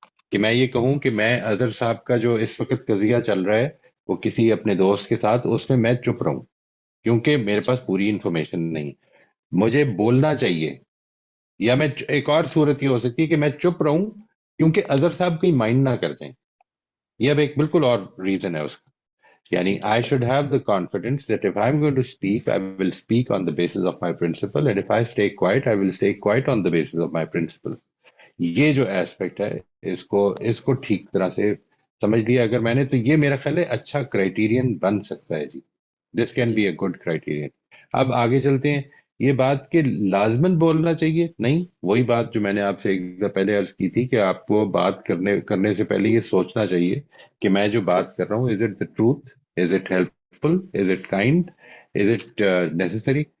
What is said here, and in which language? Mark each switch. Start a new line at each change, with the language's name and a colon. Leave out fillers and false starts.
Urdu: کہ میں یہ کہوں کہ میں اظہر صاحب کا جو اس وقت قضیہ چل رہا ہے وہ کسی اپنے دوست کے ساتھ، اس میں چپ رہا ہوں کیونکہ میرے پاس پوری انفارمیشن نہیں. مجھے بولنا چاہیے. یا میں ایک اور صورت یہ ہو سکتی ہے کہ میں چپ رہوں کیونکہ اظہر صاحب کہیں مائنڈ نہ کر دیں. یہ اب ایک بالکل اور ریزن ہے اس کا.
English: Yani, I should have the confidence that if I'm going to speak, I will speak on the basis of my principle, and if I stay quiet, I will stay quiet on the basis of my principle.
Urdu: یہ جو aspect ہے اس کو ٹھیک طرح سے سمجھ لیا اگر میں نے تو یہ میرا خیال ہے اچھا کرائٹیرین بن سکتا ہے جی.
English: This can be a good criterion.
Urdu: اب آگے چلتے ہیں. یہ بات کہ لازمن بولنا چاہیے نہیں، وہی بات جو میں نے آپ سے ایک دفعہ پہلے عرض کی تھی کہ آپ کو بات کرنے سے پہلے یہ سوچنا چاہیے کہ میں جو بات کر رہا ہوں،
English: Is it the truth, is it helpful, is it kind, is it necessary.